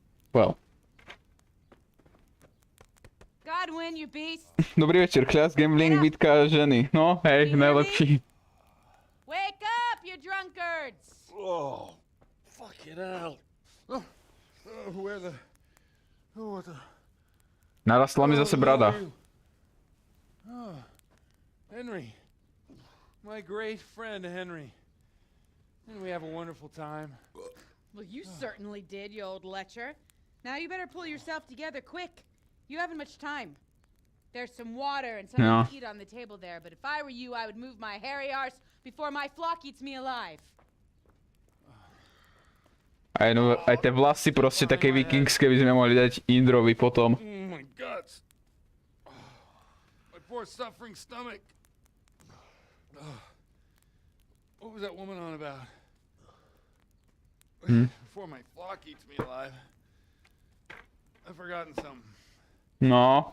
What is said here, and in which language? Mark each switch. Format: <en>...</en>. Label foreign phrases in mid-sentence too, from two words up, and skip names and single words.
<en>Well. Godwin, you beast.</en> <sk>Dobrý večer, kľas, gambling, bitka, ženy. No, hej, najlepší.</sk> <en>Wake up, you drunkards! Oh, fucking hell. Where the... What the...</en> <sk>Narastla mi zase brada.</sk> <en>Oh, Henry. My great friend, Henry. Didn't we have a wonderful time? Well, you certainly did, you old lecher. Now you better pull yourself together quick. You haven't much time. There's some water and something to eat on the table there, but if I were you, I would move my hairy arse before my flock eats me alive.</en> <sk>Aj, no, aj tie vlasy proste také vikingské by sme mohli dať Indrovi potom.</sk> <en>Oh my guts. My poor suffering stomach. What was that woman on about? Before my flock eats me alive. I've forgotten something. No.</en>